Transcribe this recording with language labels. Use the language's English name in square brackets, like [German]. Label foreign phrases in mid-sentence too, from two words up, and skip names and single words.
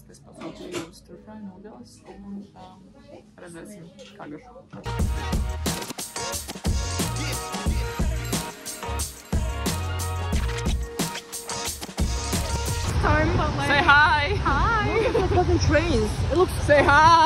[Latvian] Es pasūtīju stir-fry nūdeles un redzēsim, kā garšo. [English] Say hi! Hi! Look at the fucking trains. It looks... Say hi!